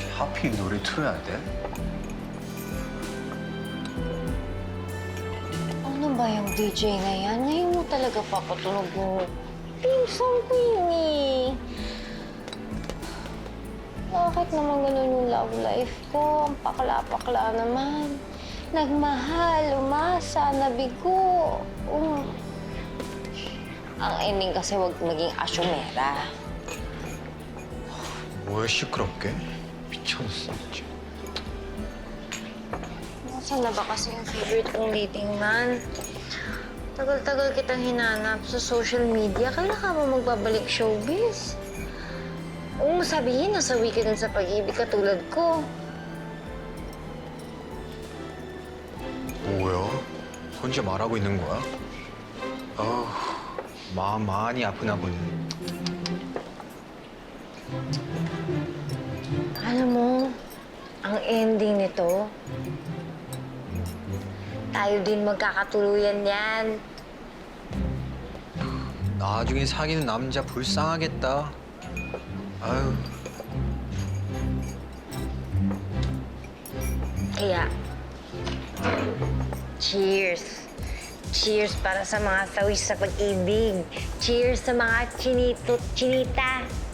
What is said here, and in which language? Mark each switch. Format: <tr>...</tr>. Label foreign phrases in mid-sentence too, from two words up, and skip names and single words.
<ko>하필 노래 틀어야 돼?</ko> <tl>Ano ba yung DJ na yan? Ngayon mo talaga papatunog yung theme song ko yun eh. Bakit naman ganun yung love life ko? Ang pakla-pakla naman. Nagmahal, umasa, nabigo. Ang ending kasi wag maging asyumera.</tl> <ko>왜 시끄럽게? 미쳤어, 진짜.</ko> <tl>Nasaan na ba kasi yung favorite kong</tl> <en>leading man?</en> <tl>Tagal-tagal kitang hinanap sa</tl> <en>social media.</en> <tl>Kailan ka ba magbabalik showbiz? Huwag mo sabihin nasawi ka din sa pag-ibig katulad ko.</tl> <ko>뭐야? 혼자 말하고 있는 거야? 마음 많이 아프나 보네.</ko> <tl>Alam mo, ang ending nito, tayo din magkakatuluyan yan.</tl> <ko>나중에 사귀는 남자 불쌍하겠다. 아유.</ko> <tl>Kaya, cheers. Cheers para sa mga sawi sa pag-ibig. Cheers sa mga chinita.</tl>